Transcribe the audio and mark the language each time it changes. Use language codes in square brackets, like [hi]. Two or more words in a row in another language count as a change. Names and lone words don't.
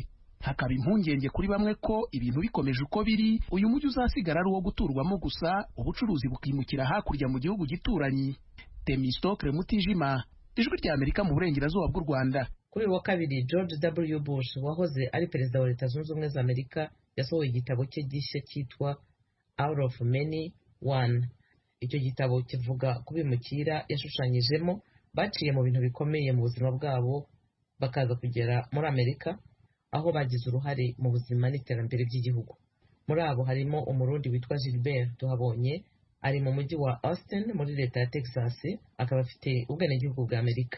[rw] Hakaba impungenge kuri bamwe ko ibintu bikomeje uko biri, uyu mujyi uzasigara ari uwo guturwamo gusa, ubucuruzi bukimukira hakurya mu gihugu gituranyi. Temistokle Mutijima, Ijwi rya Amerika mu burengerazuba bw'u Rwanda. Kuri wa kabiri, George W. Bush wahoze ari perezida wa Leta Zunze Ubumwe za Amerika yasohoye igitabo cye gishya cyitwa Out of Many One. Icyo gitabo kivuga ku bimukira yashushanyijemo baciye mu bintu bikomeye mu buzima bwabo bakaza kugera muri Amerika, aho bagize uruhare mu buzima n'iterambere by'igihugu. Muri abo harimo umurundi witwa Gilbert Tuhabonye, ari mu mujyi wa Austin muri leta ya Texas, akaba afite ubwenegihugu bwa Amerika.